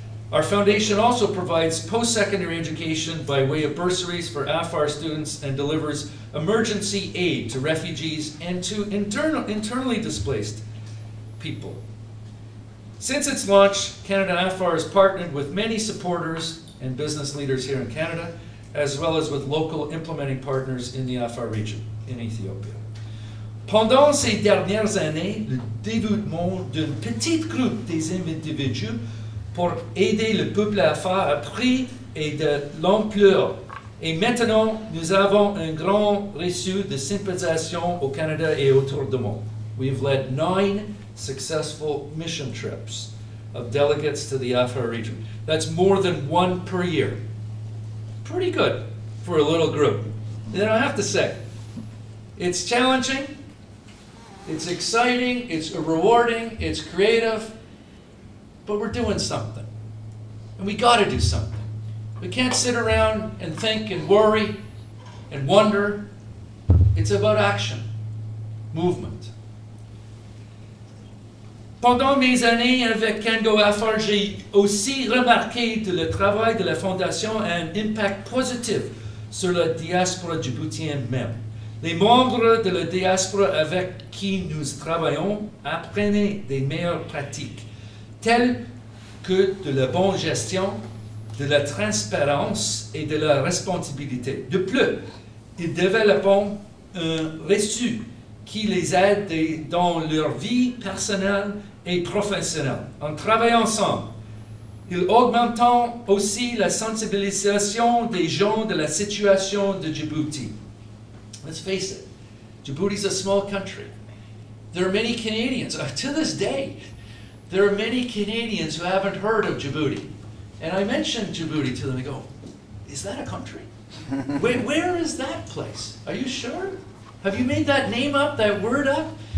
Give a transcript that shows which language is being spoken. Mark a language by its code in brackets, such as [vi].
[en] Our foundation also provides post-secondary education by way of bursaries for Afar students and delivers emergency aid to refugees and to internally displaced people. Since its launch, Canada Afar has partnered with many supporters and business leaders here in Canada, as well as with local implementing partners in the Afar region, in Ethiopia. [fr] Pendant ces dernières années, le développement d'un petit groupe des individus pour aider le peuple Afar a pris de l'ampleur. Et maintenant, nous avons un grand réseau de sympathisation au Canada et autour du monde. [en] We've led 9 successful mission trips of delegates to the Afar region. That's more than 1 per year. Pretty good for a little group. Then I have to say, it's challenging, it's exciting, it's rewarding, it's creative, but we're doing something. And we got to do something. We can't sit around and think and worry and wonder. It's about action, movement. [fr] Pendant mes années avec Canada Afar, j'ai aussi remarqué que le travail de la Fondation a un impact positif sur la diaspora djiboutienne même. Les membres de la diaspora avec qui nous travaillons apprennent des meilleures pratiques, telles que de la bonne gestion, de la transparence et de la responsabilité. De plus, ils développent un reçu qui les aide dans leur vie personnelle et professionnelle. En travaillant ensemble, ils augmentent aussi la sensibilisation des gens de la situation de Djibouti. [en] Let's face it, Djibouti is a small country. There are many Canadians, to this day, there are many Canadians who haven't heard of Djibouti. And I mentioned Djibouti to them, they go, is that a country? Where is that place? Are you sure? Have you made that name up, that word up?